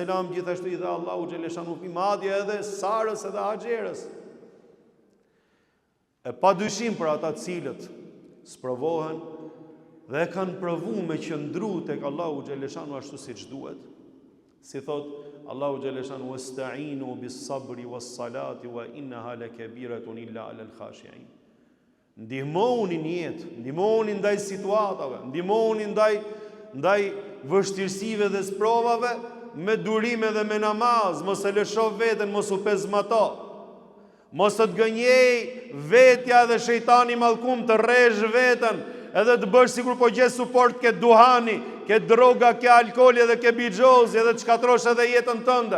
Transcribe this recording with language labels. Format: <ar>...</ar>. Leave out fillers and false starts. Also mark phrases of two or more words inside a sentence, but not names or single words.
<sq>gjithashtu i dha Allahu xhaleshanu fëmijë, madje edhe Sarës edhe Haxherës. E pa dyshim për ata cilët sprovohen dhe e kanë provu me qëndru tek Allahu xhaleshanu ashtu siç duhet. Si thot Allahu xhaleshanu</sq> <ar>واستعينوا بالصبر والصلاة وإنها لكبيرة إلا على الخاشعين.</ar> <sq>Ndihmoni në jetë, ndihmoni ndaj situatave, ndihmoni ndaj vështirësive dhe sprovave me durime dhe me namaz, mos e lësho veten, mos u pezmato. Mos të gënjej vetja dhe shejtani mallkum të rresh veten, edhe të bësh sikur po gjes suport ke duhani, ke droga, ke alkooli dhe ke bixhozi, edhe të shkatrosh edhe jetën tënde.</sq>